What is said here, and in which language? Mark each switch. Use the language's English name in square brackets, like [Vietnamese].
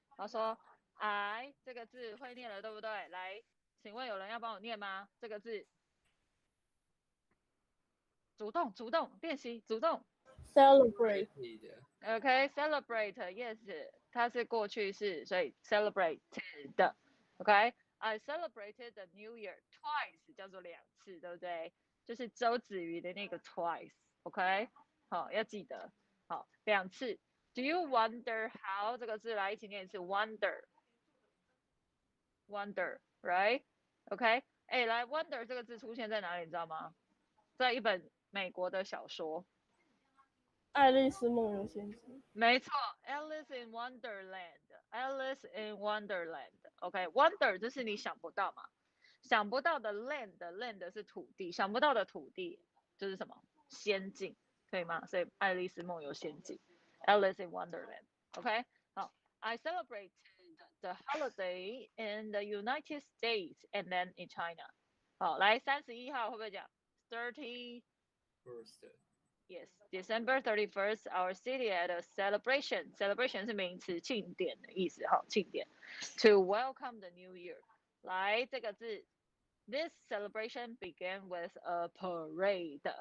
[Chinese] 他说 I 这个字会念了，对不对？来，请问有人要帮我念吗？这个字，主动练习，主动。 [English] Celebrate. [Chinese] OK，celebrate，yes，它是过去式，所以 celebrated。 OK， [English] I celebrated the New Year twice， [Chinese] 叫做2次，对不对？就是周子瑜的那个 twice。OK， 好，要记得。好，2次。 [English] Do you wonder how [Chinese] 这个字来一起念一次 wonder，right？OK， 哎，来 wonder 这个字出现在哪里，你知道吗？在一本美国的小说。爱丽丝梦游仙境。没错 ，Alice in Wonderland，Alice in Wonderland。OK，Wonder 就是你想不到嘛，想不到的 land 是土地，想不到的土地就是什么仙境，可以吗？所以爱丽丝梦游仙境 [English] ，Alice in Wonderland。OK， 好 ，I celebrated the holiday in the United States and then in China。 [Chinese] 好，来31号会不会讲 30？ [English] Yes, December 31st, our city had a celebration. [Chinese] Celebration 是名词，庆典的意思，哈，庆典。 [English] To welcome the new year. [Chinese] 来这个字 [English] ，This celebration began with a parade.